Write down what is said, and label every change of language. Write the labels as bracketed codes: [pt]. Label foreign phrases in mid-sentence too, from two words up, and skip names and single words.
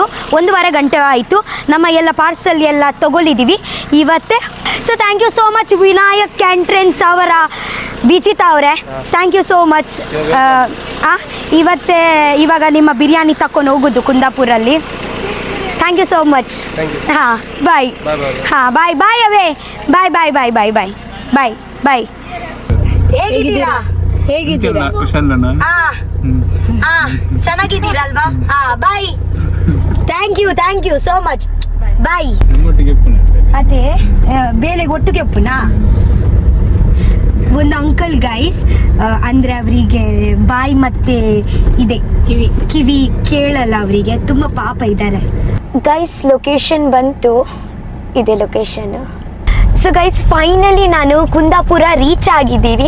[kn] 1.5 ಗಂಟೆ ಆಯಿತು. ನಮ್ಮ ಎಲ್ಲ ಪಾರ್ಸಲ್ ಎಲ್ಲ ತೊಗೊಳಿದ್ದೀವಿ ಇವತ್ತೇ. [en] so thank you so much ವಿನಾಯಕ್ ಕ್ಯಾಂಟ್ರೆನ್ಸ್ ಅವರ ವಿಜಿತಾ ಅವರೇ, thank you so much. [kn] ಇವಾಗ ನಿಮ್ಮ ಬಿರಿಯಾನಿ ತಕೊಂಡು ಹೋಗೋದು ಕುಂದಾಪುರಲ್ಲಿ. [en] thank you so much. [kn] ಹಾಂ, ಬಾಯ್. [en] ಹಾಂ, bye bye ಅವೇ. bye bye bye bye bye bye bye. [kn] ಹೇಗಿದ್ದೀರಾ? ಚೆನ್ನಾಗಿದ್ದೀರಲ್ವಾ? ಬಾಯ್. [en] thank you so much. [kn] ಬಾಯ್. ಅದೇ ಬೇಳೆಗೆ ಒಟ್ಟಿಗೆ ಉಪ್ಪುನಾ? ಒಂದು [en] uncle guys, [kn] ಅಂದರೆ ಅವರಿಗೆ ಬಾಯಿ ಮತ್ತೆ ಇದೆ ಕಿವಿ ಕೇಳಲ್ಲ ಅವರಿಗೆ, ತುಂಬ ಪಾಪ ಇದ್ದಾರೆ ಗೈಸ್. ಲೊಕೇಶನ್ ಬಂತು, ಇದೆ ಲೊಕೇಶನ್. [en] so guys finally [kn] ನಾನು ಕುಂದಾಪುರ ರೀಚ್ ಆಗಿದ್ದೀನಿ.